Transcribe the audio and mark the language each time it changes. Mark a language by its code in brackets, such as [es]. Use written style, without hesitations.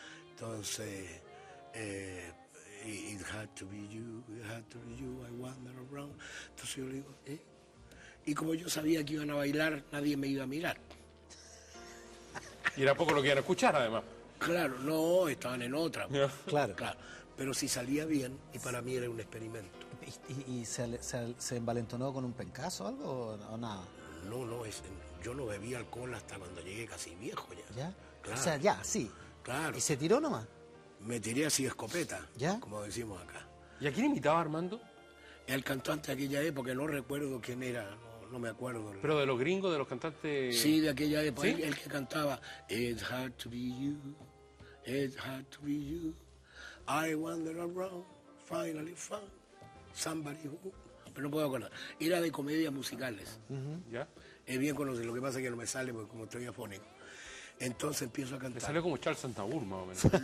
[es] Entonces, [en] it had to be you, I wander around. [es] Entonces yo le digo, ¿eh? Y como yo sabía que iban a bailar, nadie me iba a mirar. Y era poco lo que iban a escuchar, además. Claro, no, estaban en otra. Ya. Claro. Claro. Pero si salía bien, y para mí era un experimento. ¿Y se envalentonó con un pencazo o algo o nada? No, yo no bebí alcohol hasta cuando llegué casi viejo ya. ¿Ya? Claro. O sea, ya, sí. Claro. ¿Y se tiró nomás? Me tiré así escopeta, ¿Ya? como decimos acá. ¿Y a quién imitaba Armando? El cantante de aquella época, no recuerdo quién era, no me acuerdo. Pero de los gringos, de los cantantes... Sí, de aquella época, ¿Sí? el que cantaba [en] It's hard to be you, It had to be you. I wandered around, finally found somebody who... [es] Pero no puedo acordar. Era de comedias musicales. ¿Ya? Es bien conocido, lo que pasa es que no me sale porque como estoy afónico. Entonces empiezo a Le cantar. salió como Charles Aznavour, más o menos.